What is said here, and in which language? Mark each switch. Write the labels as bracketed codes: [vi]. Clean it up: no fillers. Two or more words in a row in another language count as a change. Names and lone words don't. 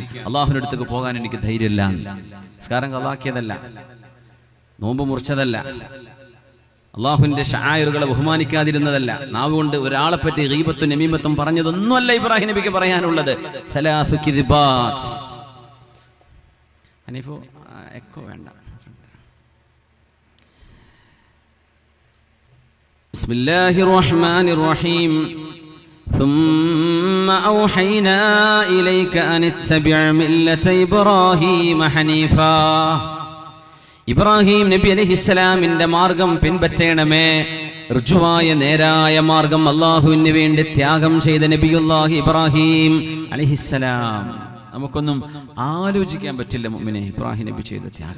[ml] അള്ളാഹുവിന്റെ അടുത്തേക്ക് പോകാൻ എനിക്ക് ധൈര്യമില്ല. നിസ്കാരം കളാക്കിയതല്ല, നോമ്പ് മുറിച്ചതല്ല, അള്ളാഹുവിന്റെ ശആയിറുകളെ ബഹുമാനിക്കാതിരുന്നതല്ല, നാവ് കൊണ്ട് ഒരാളെ പറ്റി ഗീബത്തും നമീമത്തും പറഞ്ഞതൊന്നുമല്ല ഇബ്രാഹിം നബിക്ക് പറയാനുള്ളത്. എക്കോ വേണ്ട. [ar] بسم الله الرحمن الرحيم. ثم أوحينا إليك أن اتبع ملة إبراهيم حنيفا. [ml] ഇബ്രാഹിം നബി അലൈഹിസ്സലാമിന്റെ മാർഗം പിൻപറ്റണമേ. ഋജുവായ നേരായ മാർഗം അള്ളാഹുവിന് വേണ്ടി ത്യാഗം ചെയ്ത നബിയുല്ലാഹി ഇബ്രാഹിം അലൈഹിസ്സലാം. നമുക്കൊന്നും ആലോചിക്കാൻ പറ്റില്ല മുഅ്മിനെ, ഇബ്രാഹിം നബി ചെയ്ത ത്യാഗം.